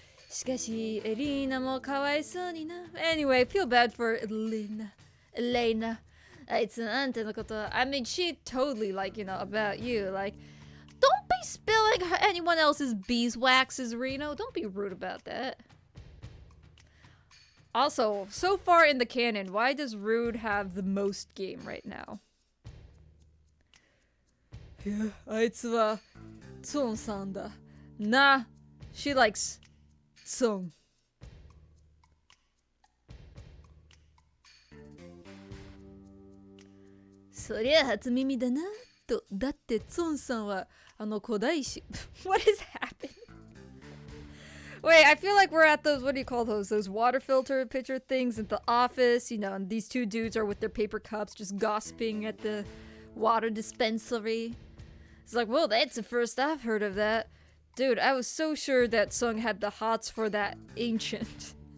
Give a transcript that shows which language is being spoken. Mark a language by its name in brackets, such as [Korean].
[Japanese] しかし、エリーナもかわいそうにな。 [English] Anyway, feel bad for Elena. [Japanese] あいつあんたのこと。 [English] I mean, she totally, like, you know, about you. Like, don't be spilling anyone else's beeswaxes, Reno. Don't be rude about that. Also, so far in the canon, why does Rude have the most game right now? [Japanese] いや、あいつは、ツォンさんだ。 [English] Nah, she likes Tsung. [Japanese] そりゃ初耳だなと。だってツォンさんはあの古代史。 [English] What is happening? Wait, I feel like we're at those, what do you call those? Those water filter picture things at the office, you know, and these two dudes are with their paper cups just gossiping at the water dispensary. It's like, well, that's the first I've heard of that. Dude, I was so sure that Sung had the hots for that ancient.